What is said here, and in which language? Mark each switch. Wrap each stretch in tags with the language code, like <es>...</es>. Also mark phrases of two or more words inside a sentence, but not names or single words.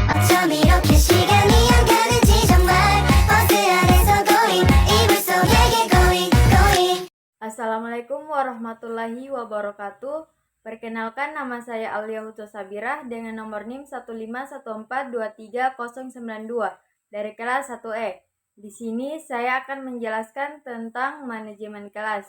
<ko>좀 이렇게 시간이 안 가는지 정말 버스 안에서 going 이불 속 얘기 going.</ko> <ar>السلام عليكم ورحمة الله وبركاته.</ar> <id>Perkenalkan, nama saya Alia Huto Sabirah dengan nomor NIM 151423092 dari kelas 1E. Di sini saya akan menjelaskan tentang manajemen kelas.</id>